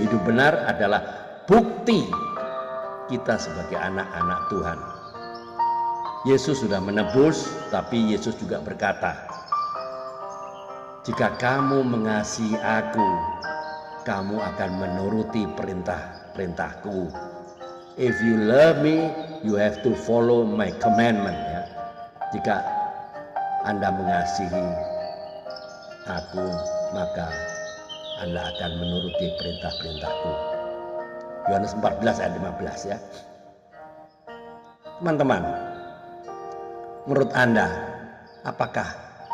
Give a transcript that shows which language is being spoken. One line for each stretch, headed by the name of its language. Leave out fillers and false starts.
Indonesian: Hidup benar adalah bukti kita sebagai anak-anak Tuhan. Yesus sudah menebus, tapi Yesus juga berkata, jika kamu mengasihi aku, kamu akan menuruti perintah-perintahku.
English: If you love me, you have to follow my commandment.
Indonesian: Ya. Jika Anda mengasihi aku, maka Anda akan menuruti perintah-perintahku. Yohanes 14 ayat 15 ya. Teman-teman, menurut Anda, apakah